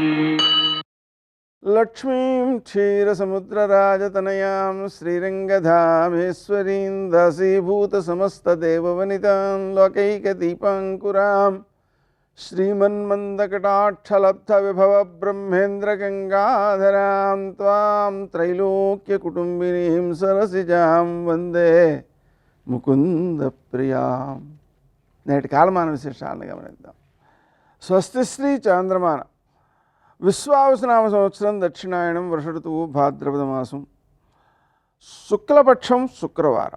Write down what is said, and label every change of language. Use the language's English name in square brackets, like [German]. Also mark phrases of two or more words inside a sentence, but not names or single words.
[Sanskrit] लक्ष्मीं क्षीरसमुद्रराजतनयां श्रीरङ्गधामेश्वरीं दासीभूतसमस्तदेववनितां लोकैकदीपाङ्कुरां श्रीमन्मन्दकटाक्षलब्धविभवब्रह्मेन्द्रगङ्गाधरां त्वां त्रैलोक्यकुटुम्बिनीं सरसिजां वन्दे ముకుందప్రియాం. [Telugu] నేటి కాలమాన విశేషాలను గమనిద్దాం. స్వస్తి శ్రీ చాంద్రమాన విశ్వావసునామ సంవత్సరం దక్షిణాయనం వర్ష ఋతువు భాద్రపద మాసం శుక్లపక్షం శుక్రవారం.